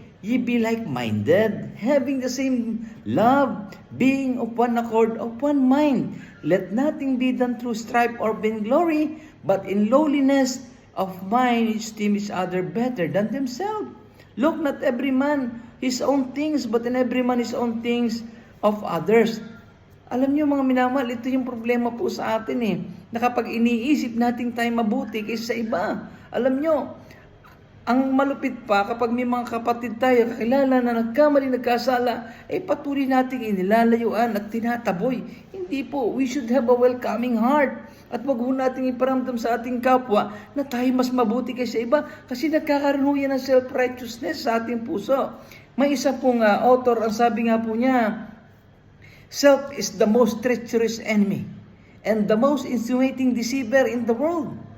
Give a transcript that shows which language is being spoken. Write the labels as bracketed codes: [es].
[en] Ye be like-minded, having the same love, being of one accord, of one mind. Let nothing be done through strife or vainglory, but in lowliness of mind esteem each other better than themselves. Look not every man his own things, but in every man his own things of others." [tl] Alam niyo mga minamahal, ito yung problema po sa atin na kapag iniisip natin tayo mabuti kaysa sa iba. Alam niyo, ang malupit pa, kapag may mga kapatid tayo kakilala na nagkamali, nagkasala, patuloy nating inilalayuan at tinataboy. Hindi po, [en] we should have a welcoming heart. [tl] At wag ho nating iparamdam sa ating kapwa na tayo mas mabuti kaysa iba, kasi nagkakaroon ho yan ng self-righteousness sa ating puso. May isa pong author, ang sabi nga po niya, [en] "Self is the most treacherous enemy and the most insinuating deceiver in the world.